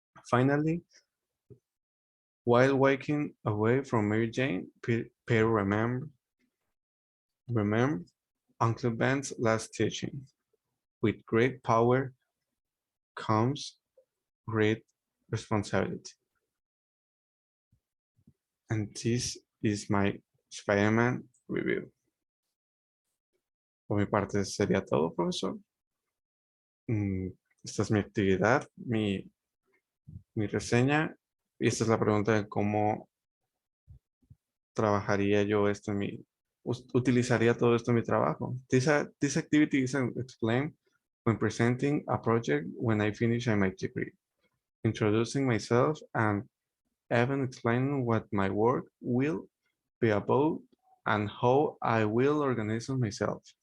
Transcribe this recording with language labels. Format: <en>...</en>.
<en>Finally, while walking away from Mary Jane, Peter remembers Uncle Ben's last teaching. With great power comes great responsibility. And this is my Spider-Man review.</en> <es>Por mi parte sería todo, profesor. Esta es mi actividad, mi reseña. Y esta es la pregunta de cómo trabajaría yo esto en mi... Utilizaría todo esto en mi trabajo.</es> <en>This activity is explained when presenting a project when I finish my degree. Introducing myself and even explaining what my work will be about and how I will organize myself.</en>